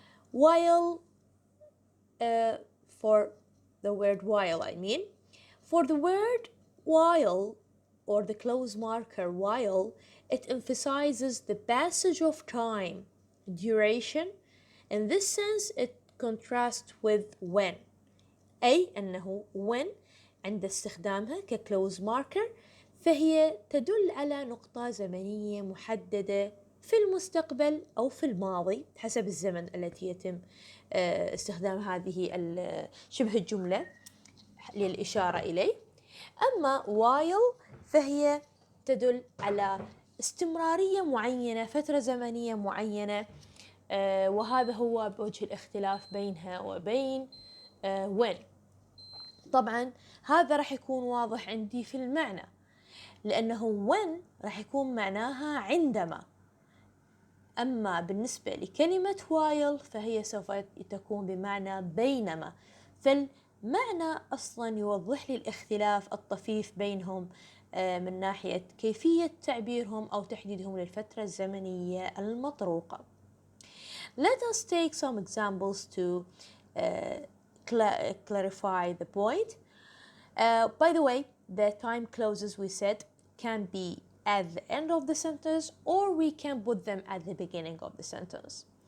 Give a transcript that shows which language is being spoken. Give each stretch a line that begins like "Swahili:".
English: While, for the word while, for the word while or the clause marker while, it emphasizes the passage of time, duration. In this sense, it contrasts with when.
Arabic: أي أنه when عند استخدامها كclose marker فهي تدل على نقطة زمنية محددة في المستقبل أو في الماضي حسب الزمن التي يتم استخدام هذه شبه الجملة للإشارة إليه. أما while فهي تدل على استمرارية معينة، فترة زمنية معينة، وهذا هو بوجه الاختلاف بينها وبين when. طبعا هذا راح يكون واضح عندي في المعنى، لأنه when راح يكون معناها عندما، أما بالنسبة لكلمة while فهي سوف تكون بمعنى بينما، فالمعنى أصلا يوضح لي الاختلاف الطفيف بينهم من ناحية كيفية تعبيرهم أو تحديدهم للفترة الزمنية المطروقة.
English: Let us take some examples to clarify the point. By the way, the time clauses we said can be at the end of the sentence or we can put them at the beginning of the sentence.